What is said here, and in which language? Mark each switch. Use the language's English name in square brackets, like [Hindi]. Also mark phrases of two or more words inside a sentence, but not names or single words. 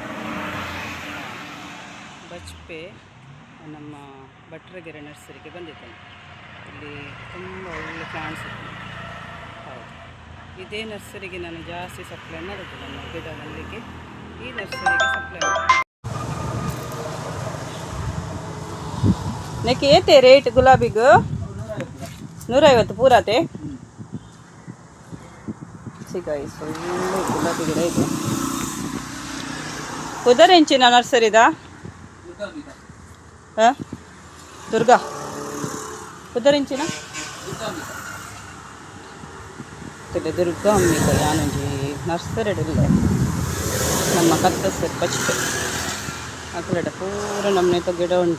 [Kannada] ಬಜ್ಪೆ ನಮ್ಮ ಭಟ್ರಗೆರೆ ನರ್ಸರಿಗೆ ಬಂದಿದ್ದೇನೆ. ಇಲ್ಲಿ ತುಂಬ ಒಳ್ಳೆ ಪ್ಲಾಂಟ್ಸ್ ಇದೆ. ಹೌದು, ಇದೇ ನರ್ಸರಿಗೆ ನಾನು ಜಾಸ್ತಿ ಸಪ್ಲೈ ಮಾಡೋದು. ನನ್ನ ಗಿಡ ಮಲ್ಲಿಗೆ ಈ ನರ್ಸರಿಗೆ ಸಪ್ಲೈ ಮಾಡೋದು. [Tulu] ನೆಕ್ಕೆ ಏತೆ ರೇಟ್ ಗುಲಾಬಿಗೂ 150 ಪೂರಾತೆ. [Kannada] ಗಾಯ್ಸ್ ಒಳ್ಳೆ ಗುಲಾಬಿ ಗಿಡ ಇದೆ. [Tulu] ಕುದರೆಂಚಿನ ನರ್ಸರಿದ ದುರ್ಗಾ ಕುದರೆಂಚಿನ ದುರ್ಗಾ ಅಮ್ಮಿಕ ಯಾನಂಜಿ ನರ್ಸರಿಡಿಲ್ಲ ನಮ್ಮ ಕತ್ತಸರಿ ಬಚ್ಪೆ ಅಕಲಡ ಪೂರ ನಮ್ಮನೆ ಗಿಡ ಉಂಟು.